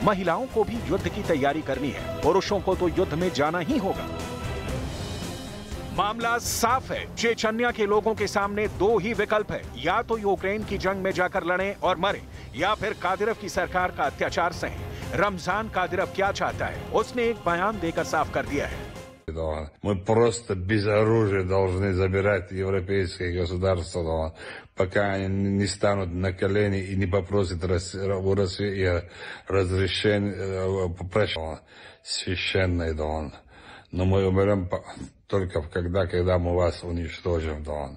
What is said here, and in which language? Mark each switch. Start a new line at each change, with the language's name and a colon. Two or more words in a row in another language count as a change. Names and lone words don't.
Hindi: महिलाओं को भी युद्ध की तैयारी करनी है, पुरुषों को तो युद्ध में जाना ही होगा। मामला साफ है। चेचन्या के लोगों के सामने दो ही विकल्प है, या तो यूक्रेन की जंग में जाकर लड़ें और मरें, या फिर कादिरफ की सरकार का अत्याचार सहें। रमजान कादिरफ क्या चाहता है, उसने एक बयान देकर साफ कर दिया है।
Russian: Мы просто без оружия должны забирать европейские государства, пока они не станут на колени и не попросят у России разрешение, попросят священный дон. Но мы умрем только когда мы вас уничтожим, дон.